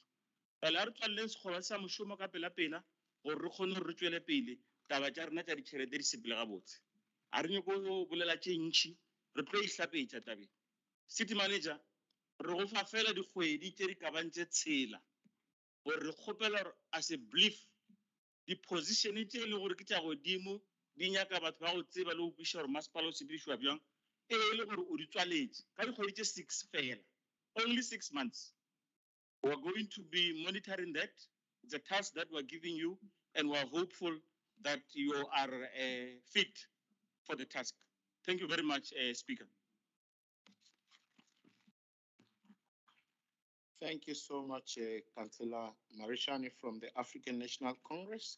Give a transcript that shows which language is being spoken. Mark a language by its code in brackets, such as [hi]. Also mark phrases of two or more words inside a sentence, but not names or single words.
[nso] Jwale a re tswaleleng sekgoba sa mošomo ka pela gore re kgone gore re tswele pele taba tša rena tša ditšhelete di sepele gabotse. A re nyako go bolela tše ntšhi, re tlo ihlapetša tabeng. [en] City manager, [nso] re go fa fela dikgwedi tše di ka bang tše tshela gore re kgopela gore [en] as a belief [nso] di-position tše e le gore ke tša godimo di nyaka batho ba go tseba le go kweša gore masepala o sepedišwa bjang e le gore o di tswaletše ka dikgwedi tše 6 fela, [en] only 6 months. We are going to be monitoring that. It's a task that we're giving you, and we're hopeful that you are fit for the task. Thank you very much, Speaker. Thank you so much, Councillor Marishani from the African National Congress.